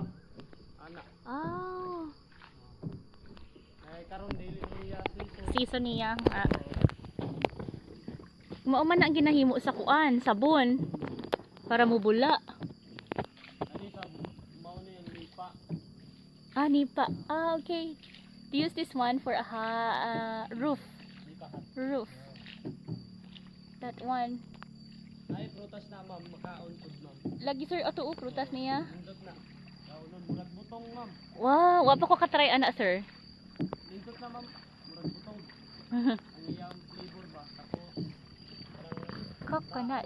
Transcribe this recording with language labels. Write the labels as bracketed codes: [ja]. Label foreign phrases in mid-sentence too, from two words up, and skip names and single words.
[ceb] Ana. Ay karon dili niya Season niya. Mao man ang ginahimo sa kuan, sabon. Para mubula. Ani sabon, mao ni ang nipa. Nipa. Okay. [en] To use this one for a roof. Roof. That one. [ceb] Ay prutas na, ma'am, makaon pud, ma'am. Lagi, sir, ato prutas niya. Nindot na. Kaunon murag butong, ma'am. Wow, wa pa ko katry ana, sir. Nindot na, ma'am. Murag butong. Ang iyang flavor ba? Tapos coconut.